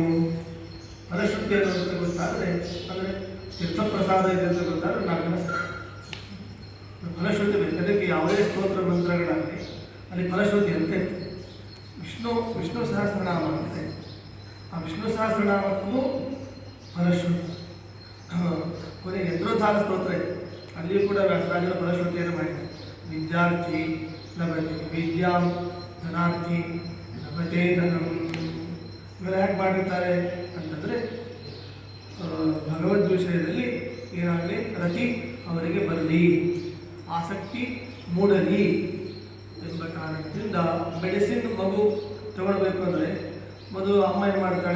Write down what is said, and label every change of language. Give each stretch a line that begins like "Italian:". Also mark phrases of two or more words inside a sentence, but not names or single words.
Kannada: ಫಲಶ್ರುತಿ ಏನು ಅಂತ ಗೊತ್ತಾದರೆ, ಅಂದರೆ ತೀರ್ಥಪ್ರಸಾದ ಇದೆ ಅಂತ ಗೊತ್ತಾದರೆ ನಾಲ್ಕನೇ ಫಲಶ್ರುತಿ ಬೇಕು. ಅದಕ್ಕೆ ಯಾವುದೇ ಸ್ತೋತ್ರ ಮಂತ್ರಗಳಾಗಲಿ ಅಲ್ಲಿ ಫಲಶ್ರುತಿ ಅಂತ ಇರ್ತದೆ. ವಿಷ್ಣು ಸಹಸ್ರನಾಮ ಅಂತೆ, ಆ ವಿಷ್ಣು ಸಹಸ್ರನಾಮಕ್ಕೂ ಫಲಶ್ರುತಿ. ಕೊನೆಗೆ ಯಂತ್ರೋದ್ಧಾರ ಸ್ತೋತ್ರ ಇದೆ, ಅಲ್ಲಿಯೂ ಕೂಡ ವ್ಯಾಸರಾಜರ ಫಲಶ್ರುತಿಯನ್ನು ಮಾಡಿದ್ದಾರೆ.
Sanskrit: ವಿದ್ಯಾರ್ಥಿ ಲಭತೆ ವಿದ್ಯಾಂ, ಧನಾರ್ಥಿ ಲಭತೆ ಧನಂ.
Kannada: ಇವೆಲ್ಲ ಯಾಕೆ ಮಾಡಿರ್ತಾರೆ ಅಂತಂದರೆ, ಭಗವದ್ ವಿಷಯದಲ್ಲಿ ಏನಾಗಲಿ ರತಿ ಅವರಿಗೆ ಬರಲಿ, ಆಸಕ್ತಿ ಮೂಡಲಿ ಎಂಬ ಕಾರಣದಿಂದ ಮೆಡಿಸಿನ್ ಮಗು ತಗೊಳ್ಬೇಕು ಅಂದರೆ ಮೊದಲು ಅಮ್ಮ ಏನು ಮಾಡ್ತಾಳೆ?